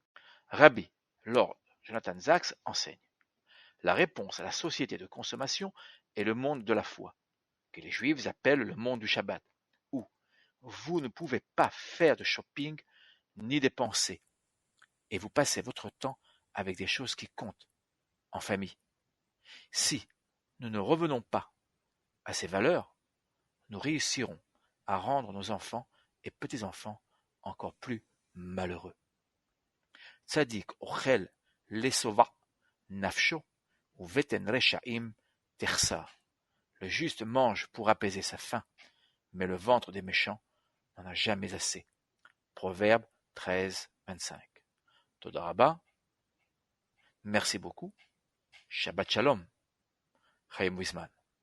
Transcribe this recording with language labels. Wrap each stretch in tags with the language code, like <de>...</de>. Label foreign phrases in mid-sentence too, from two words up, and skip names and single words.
<fr>Rabbi Lord Jonathan Sacks enseigne: la réponse à la société de consommation est le monde de la foi, que les Juifs appellent le monde du Shabbat, où vous ne pouvez pas faire de shopping ni dépenser, et vous passez votre temps avec des choses qui comptent, en famille. Si nous ne revenons pas à ces valeurs, nous réussirons à rendre nos enfants et petits-enfants encore plus malheureux.</fr> <he>צדיק אוכל לשובע נפשו ובטן רשעים תחסר.</he> <fr>Le juste mange pour apaiser sa faim, mais le ventre des méchants n'en a jamais assez. Proverbe 13-25.</fr> <he>תודה רבה.</he> <fr>Merci beaucoup.</fr> <he>שבת שלום.</he> <fr>Chaim Wiesman.</fr>